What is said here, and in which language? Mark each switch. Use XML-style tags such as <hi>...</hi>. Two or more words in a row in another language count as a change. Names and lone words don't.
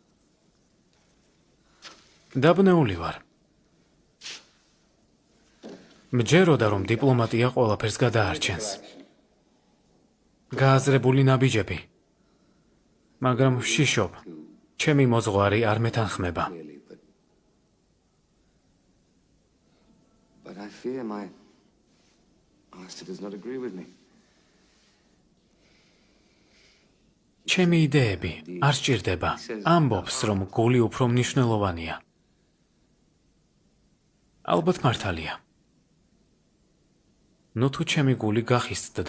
<ka>დაბნეული ვარ. მჯეროდა რომ დიპლომატია ყველაფერს გადაარჩენს. გააზრებული ნაბიჯები. მაგრამ ვშიშობ. ჩემი მოძღვარი არ მეთანხმება.</ka> <en>But I fear my master does not agree with me.</en> <ka>ჩემი იდეები არ სჭირდება. ამბობს, რომ გული უფრო მნიშვნელოვანია. ალბათ მართალია. ნუ თუ ჩემი გული გახიზტდა.</ka>